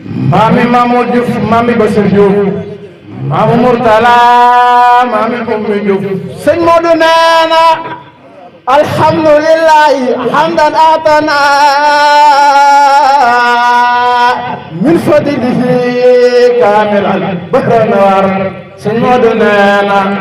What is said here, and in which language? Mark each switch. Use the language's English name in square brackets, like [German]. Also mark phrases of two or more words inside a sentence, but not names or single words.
[Wolof] Maami Mamadou Diouf, maami Bassirou Diouf, maami Mourtala, maami Oumy Diouf. Sëñ Modou nee na, [Arabic] الحمد لله حمدا أتانا من فضله كاملا بحر النوار. [Wolof] Sëñ Modou nee na,